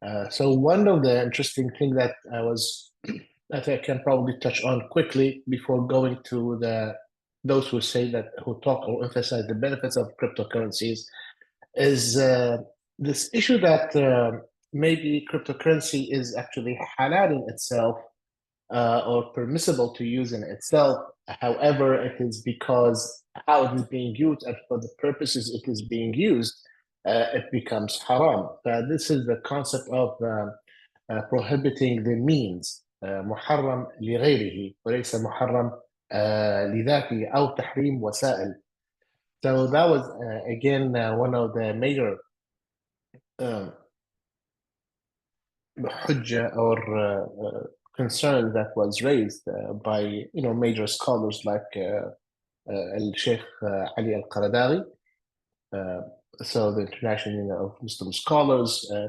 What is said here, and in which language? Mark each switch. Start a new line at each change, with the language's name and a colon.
English: So one of the interesting things that I think I can probably touch on quickly before going to those who talk or emphasize the benefits of cryptocurrencies is this issue that maybe cryptocurrency is actually halal in itself or permissible to use in itself. However, it is because how it is being used and for the purposes it is being used, it becomes haram. This is the concept of prohibiting the means.
Arabic: محرم لغيره وليس محرم لذاته أو تحريم وسائل.
English: So that was again one of the major hujjah or concern that was raised by major scholars like Al-Sheikh Ali Al-Qaradaghi, so the International Union of Muslim Scholars.